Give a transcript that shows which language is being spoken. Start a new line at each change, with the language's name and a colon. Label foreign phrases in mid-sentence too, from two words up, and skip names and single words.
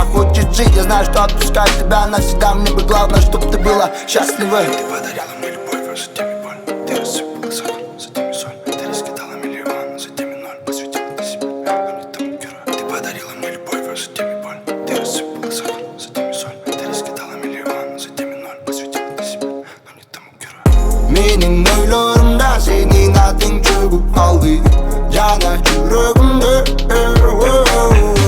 Russian: хочет жить Я знаю, что отпускать тебя навсегда Мне бы главное, чтоб ты была счастлива Ты подарила мне любовь, а затем и боль Ты рассыпала сахар, затем и соль Ты раскидала миллион, затем и ноль Посвятила ты себя, но не тому герою Ты подарила мне любовь, а затем и боль Ты рассыпала сахар, затем и соль Ты раскидала миллион, затем и ноль Посвятила ты себя, но не тому герою
Turkish: Benim oylarımda senin adın çöküp kaldı Cana yüreğimde